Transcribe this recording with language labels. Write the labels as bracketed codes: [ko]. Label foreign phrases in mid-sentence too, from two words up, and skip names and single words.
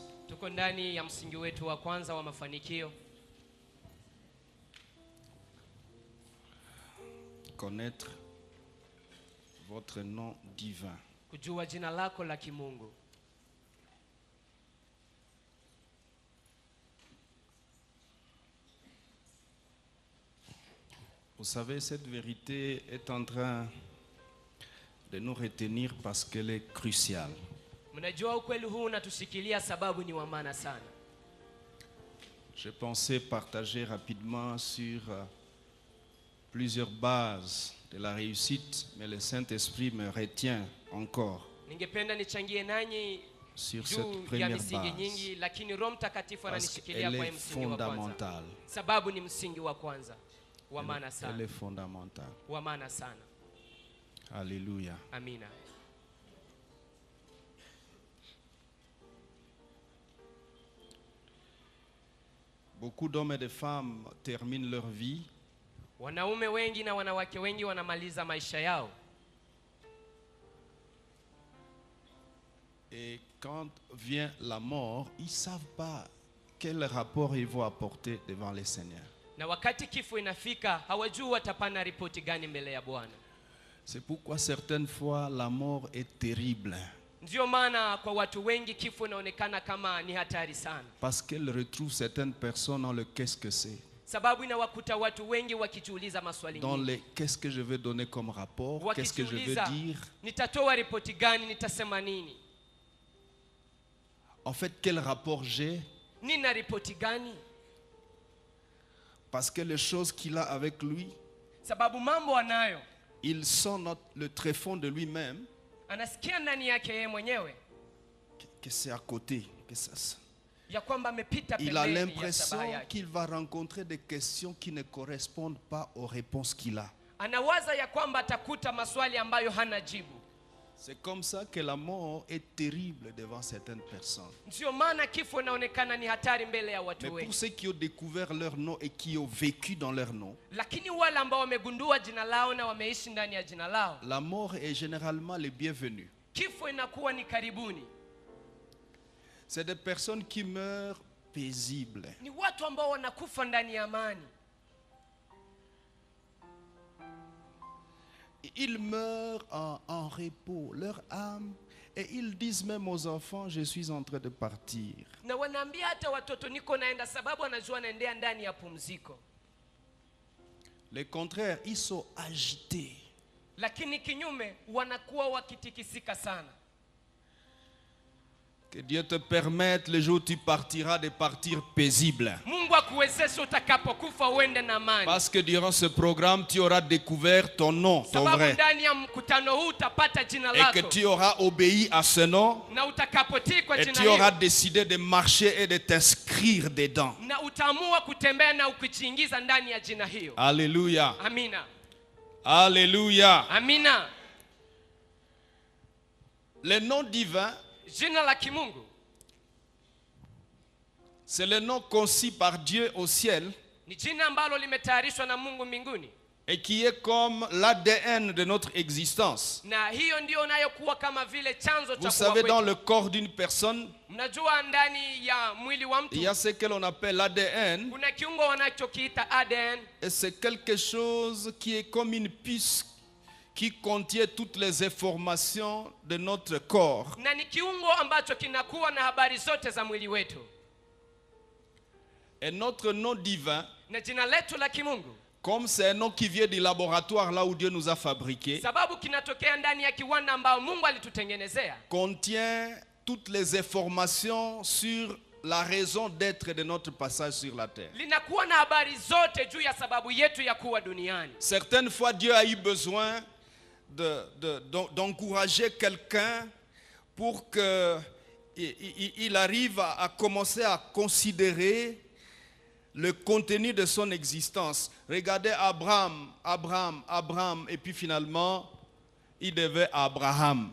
[sw] Tuko ndani ya msingi wetu wa kwanza wa mafanikio. [fr] Connaître votre nom divin. [sw] Kujua jina lako la kimungu. [fr] Vous savez, cette vérité est en train de nous retenir parce qu'elle est cruciale. [sw] Mnajua ukweli huu unatushikilia sababu ni wa maana sana. [fr] Je pensais partager rapidement sur plusieurs bases de la réussite, mais le Saint-Esprit me retient encore [sw] Ningependa nichangie nanyi [fr] sur cette première base [sw] nyingi, lakini Roho Mtakatifu ananishikilia kwa msingi wa kwanza. Sababu ni msingi wa kwanza wa maana sana. [fr] Elle est fondamentale. [sw] Wa maana sana. [fr] Alléluia. [sw] Amina. [fr] Beaucoup d'hommes et de femmes terminent leur vie. [sw] Wanaume wengi na wanawake wengi wanamaliza maisha yao. [fr] Et quand vient la mort, ils ne savent pas quel rapport ils vont apporter devant le Seigneur. [sw] Na wakati kifo inafika, hawajui watapana ripoti gani mbele ya Bwana. [fr] C'est pourquoi certaines fois la mort est terrible. [sw] Ndio maana kwa watu wengi kifo inaonekana kama ni hatari sana. [fr] Parce qu'elle retrouve certaines personnes dans le qu'est-ce que c'est. [sw] Sababu inawakuta watu wengi wakijiuliza maswali [fr] Dans [sw] nyingi. [fr] le qu'est-ce que je vais donner comme rapport, qu'est-ce que je vais dire. [sw] Nitatoa ripoti gani, nitasema nini? [fr] En fait, quel rapport j'ai? [sw] Nina ripoti gani? [fr] Parce que les choses qu'il a avec lui, [sw] Sababu mambo anayo, [fr] il sent le tréfonds de lui-même, [sw] anasikia ndani yake yeye mwenyewe [fr] que c'est à côté, que ça. [sw] ya kwamba amepita [fr] Il a [sw] pembeni ya [fr] l'impression [sw] sababu yake. [fr] qu'il va rencontrer des questions qui ne correspondent pas aux réponses qu'il a. [sw] Anawaza ya kwamba atakuta maswali ambayo hana jibu. [fr] C'est comme ça que la mort est terrible devant certaines personnes. [sw] Ndio maana kifo inaonekana ni hatari mbele ya watu [fr] Mais pour [sw] wengi. [fr] ceux qui ont découvert leur nom et qui ont vécu dans leur nom, [sw] Lakini wale ambao wamegundua jina lao na wameishi ndani ya jina lao, [fr] la mort est généralement le bienvenu. [sw] kifo inakuwa ni karibuni. [fr] C'est des personnes qui meurent paisibles. [sw] Ni watu ambao wanakufa ndani ya amani. [fr] Ils meurent en repos, leur âme, et ils disent même aux enfants, je suis en train de partir. [sw] Na wanaambia hata watoto niko naenda, sababu anajua naendea ndani ya pumziko. [fr] Le contraire, ils sont agités. [sw] Lakini kinyume wanakuwa wakitikisika sana. [fr] Que Dieu te permette le jour où tu partiras de partir paisible. [sw] Mungu akuwezeshe utakapokufa uende na amani. [fr] Parce que durant ce programme, tu auras découvert ton nom, ton [sw] Sababu [fr] vrai. [sw] ndani ya mkutano huu utapata jina [fr] Et [sw] lako. [fr] que tu auras obéi à ce nom. [sw] Na utakapotii kwa [fr] Et [sw] jina [fr] tu auras [sw] hilo, [fr] décidé de marcher et de t'inscrire dedans. [sw] na utaamua kutembea na ukijiingiza ndani ya jina hiyo. [fr] Alléluia. [sw] Amina. [fr] Alléluia. [sw] Amina. [fr] Le nom divin, [sw] Jina la kimungu [fr] c'est le nom conçu par Dieu au ciel [sw] ni jina ambalo limetayarishwa na Mungu mbinguni. [fr] et qui est comme l'ADN de notre existence. [sw] Na hiyo ndio inayokuwa kama vile chanzo cha [fr] Vous [sw] kuwa [fr] savez, dans [sw] kwetu. [fr] le corps d'une personne, [sw] Mnajua ndani ya mwili wa [fr] il y a [sw] mtu [fr] ce que l'on appelle l'ADN. [sw] kuna kiungo wanachokiita ADN, [fr] Et c'est quelque chose qui est comme une puce qui contient toutes les informations de notre corps. [sw] na ni kiungo ambacho kinakuwa na habari zote za mwili wetu. [fr] Et notre nom divin, [sw] Na jina letu la kimungu, [fr] comme c'est un nom qui vient du laboratoire là où Dieu nous a fabriqués, [sw] sababu kinatokea ndani ya kiwanda ambao Mungu alitutengenezea, [fr] contient toutes les informations sur la raison d'être de notre passage sur la terre. [sw] linakuwa na habari zote juu ya sababu yetu ya kuwa duniani. [fr] Certaines fois, Dieu a eu besoin d'encourager quelqu'un pour qu'il arrive à commencer à considérer le contenu de son existence. Regardez Abraham, et puis finalement, il devait Abraham.